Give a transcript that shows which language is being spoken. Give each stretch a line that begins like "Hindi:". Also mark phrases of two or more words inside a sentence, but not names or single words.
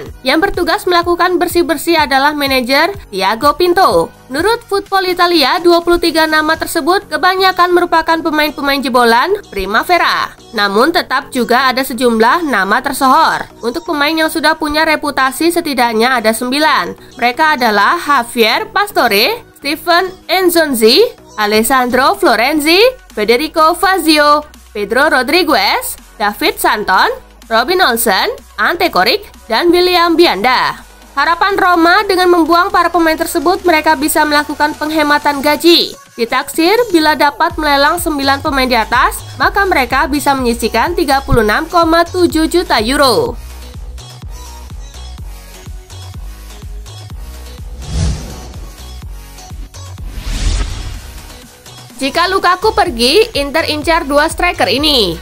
Indonesian: Yang bertugas melakukan bersih-bersih adalah manajer Tiago Pinto. Menurut Football Italia, 23 nama tersebut kebanyakan merupakan pemain-pemain jebolan Primavera. Namun tetap juga ada sejumlah nama tersohor. Untuk pemain yang sudah punya reputasi setidaknya ada 9. Mereka adalah Javier Pastore, Steven Nzonzi, Alessandro Florenzi, Federico Fazio, Pedro Rodriguez, David Santon, Robin Olsen, Ante Korik, dan William Bianda. Harapan Roma dengan membuang para pemain tersebut, mereka bisa melakukan penghematan gaji. Ditaksir bila dapat melelang 9 pemain di atas, maka mereka bisa menyisihkan 36,7 juta euro. Jika Lukaku pergi, Inter incar 2 striker ini.